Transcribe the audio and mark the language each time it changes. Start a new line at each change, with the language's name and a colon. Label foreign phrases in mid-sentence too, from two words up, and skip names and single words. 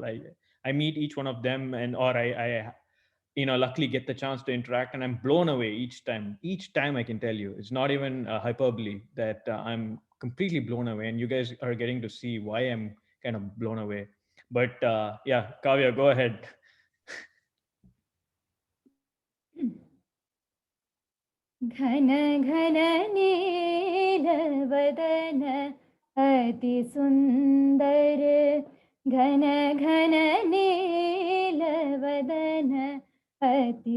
English: I meet each one of them, and or I luckily get the chance to interact, and I'm blown away each time. I can tell you, it's not even hyperbole that I'm completely blown away, and you guys are getting to see why I'm kind of blown away. But yeah, Kavya, go ahead.
Hindi: घन घन नील वदन अति सुंदर, घन घन नील वदन अति